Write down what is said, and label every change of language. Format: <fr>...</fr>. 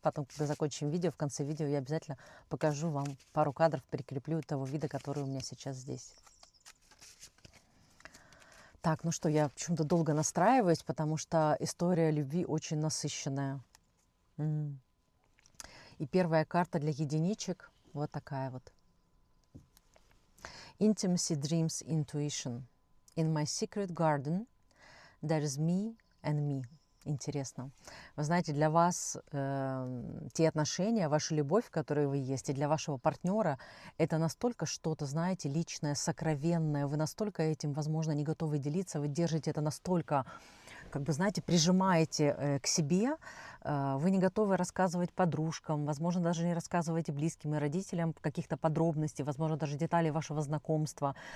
<ru>Потом, когда закончим видео, в конце видео я обязательно покажу вам пару кадров, прикреплю того вида, который у меня сейчас здесь. Так, ну что, я почему-то долго настраиваюсь, потому что история любви очень насыщенная. И первая карта для единичек вот такая вот.</ru> <en>Intimacy, Dreams, Intuition. In my secret garden there is me and me.</en> <ru>Интересно. Вы знаете, для вас те отношения, ваша любовь, в которой вы есть, и для вашего партнера, это настолько что-то, знаете, личное, сокровенное. Вы настолько этим, возможно, не готовы делиться, вы держите это настолько, как бы, знаете, прижимаете к себе, вы не готовы рассказывать подружкам, возможно, даже не рассказываете близким и родителям каких-то подробностей, возможно, даже деталей вашего знакомства.</ru>